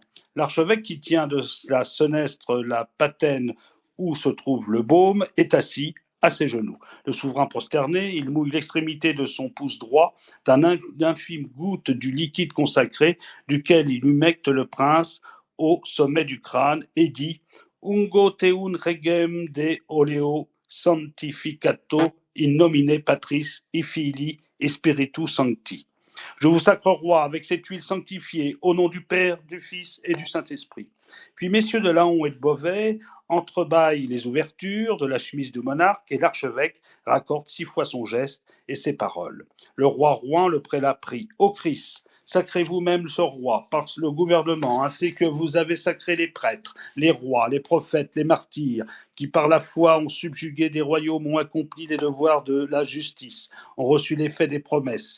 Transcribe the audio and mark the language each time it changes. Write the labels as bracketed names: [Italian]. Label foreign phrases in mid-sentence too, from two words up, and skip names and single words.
[French] L'archevêque qui tient de la senestre la patène où se trouve le baume est assis à ses genoux. Le souverain prosterné, il mouille l'extrémité de son pouce droit d'un infime goutte du liquide consacré, duquel il humecte le prince au sommet du crâne et dit « [Latin] Ungo teun regem de oleo sanctificato in nomine Patris et Filii et Spiritus Sancti ». [French] Je vous sacre roi avec cette huile sanctifiée, au nom du Père, du Fils et du Saint-Esprit. Puis messieurs de Laon et de Beauvais entrebâillent les ouvertures de la chemise du monarque et l'archevêque raccorde 6 fois son geste et ses paroles. Le roi Rouen, le prélat, prie. Ô Christ, sacrez vous-même ce roi par le gouvernement, ainsi que vous avez sacré les prêtres, les rois, les prophètes, les martyrs, qui par la foi ont subjugué des royaumes, ont accompli les devoirs de la justice, ont reçu l'effet des promesses.